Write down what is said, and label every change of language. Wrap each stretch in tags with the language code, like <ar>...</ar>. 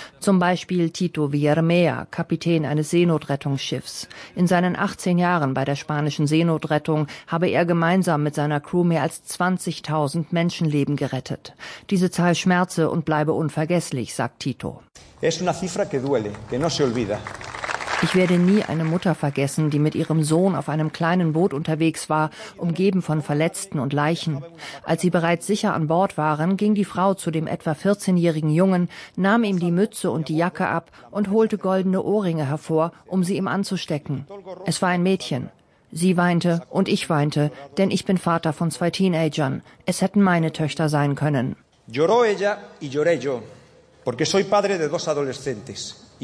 <de>Zum Beispiel Tito Villarmea, Kapitän eines Seenotrettungsschiffs. In seinen 18 Jahren bei der spanischen Seenotrettung habe er gemeinsam mit seiner Crew mehr als 20.000 Menschenleben gerettet. Diese Zahl schmerze und bleibe unvergesslich, sagt Tito.</de> <es>Es una cifra que duele, que no se olvida.</es> <de>Ich werde nie eine Mutter vergessen, die mit ihrem Sohn auf einem kleinen Boot unterwegs war, umgeben von Verletzten und Leichen. Als sie bereits sicher an Bord waren, ging die Frau zu dem etwa 14-jährigen Jungen, nahm ihm die Mütze und die Jacke ab und holte goldene Ohrringe hervor, um sie ihm anzustecken. Es war ein Mädchen. Sie weinte und ich weinte, denn ich bin Vater von zwei Teenagern. Es hätten meine Töchter sein können.</de> <es>Lloró ella y lloré yo, porque soy padre de dos adolescentes.</es>